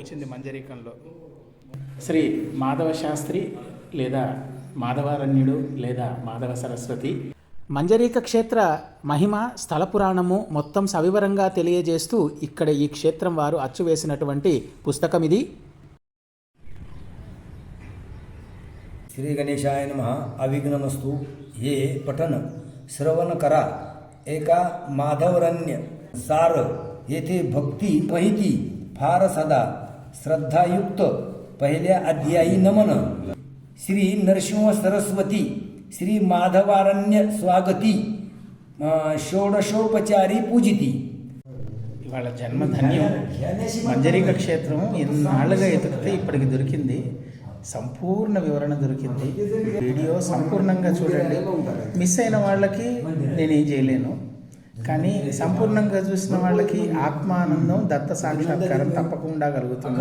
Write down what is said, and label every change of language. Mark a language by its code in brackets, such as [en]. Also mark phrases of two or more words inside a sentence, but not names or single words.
[te] మంజరీకంలో శ్రీ మాధవ శాస్త్రి లేదా మాధవారణ్యుడు లేదా మాధవ సరస్వతి మంజరీక క్షేత్ర మహిమ స్థల పురాణము మొత్తం సవివరంగా తెలియజేస్తూ ఇక్కడ ఈ క్షేత్రం వారు అచ్చువేసినటువంటి పుస్తకం ఇది. [sa] श्री गणेशाय नमः. अविघ्नमस्तु. [mr] हे पठन श्रवण करा. एका माधवरण्य सार येथे भक्ती माहिती फार सदा श्रद्धायुक्त पहिल्या अध्यायी नमन. श्री नरसिंह सरस्वती श्री माधवारण्य स्वागती षोडशोपचारी पूजिती. [te] ఇవాళ జన్మధన్యం. మంజరీక క్షేత్రం ఎన్నాళ్ళుగా ఎతుకితే ఇప్పటికి దొరికింది. సంపూర్ణ వివరణ దొరికింది. వీడియో సంపూర్ణంగా చూడండి. మిస్ అయిన వాళ్ళకి నేనేం చేయలేను, కానీ సంపూర్ణంగా చూసిన వాళ్ళకి ఆత్మానందం దత్త సాక్షాత్కారం తప్పకుండా కలుగుతుంది.